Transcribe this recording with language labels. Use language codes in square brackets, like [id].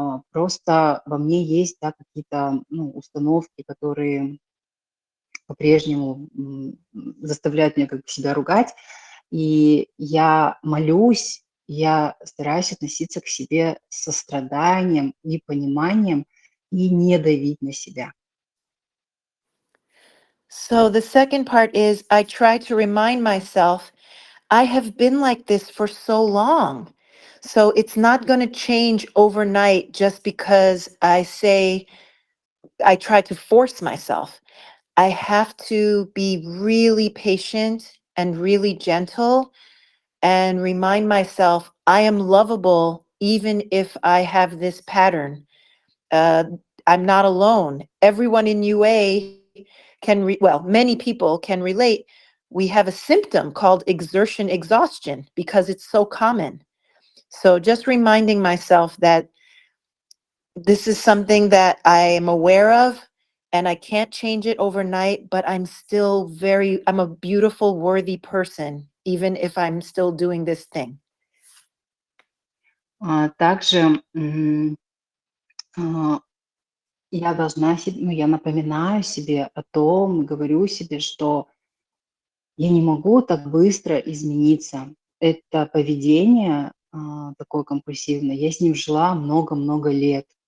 [ru] Просто во мне есть, да, какие-то, ну, установки, которые по-прежнему, заставляют меня как бы себя ругать". И я молюсь, я стараюсь относиться к себе с состраданием и пониманием и не давить на себя. [en] So the second part is I try to remind myself I have been like this for so long. So it's not going to change overnight just because I try to force myself. I have to be really patient and really gentle and remind myself I am lovable even if I have this pattern. Uh, I'm not alone. Everyone in UA many people can relate. We have a symptom called exertion exhaustion because it's so common. So just reminding myself that this is something that I am aware of and I can't change it overnight, but I'm a beautiful, worthy person, even if I'm still doing this thing. [ru] Также, а, я должна ну, я напоминаю себе о том, говорю себе, что я не могу так быстро измениться. Это поведение, такое компульсивное, я с ним жила много-много лет.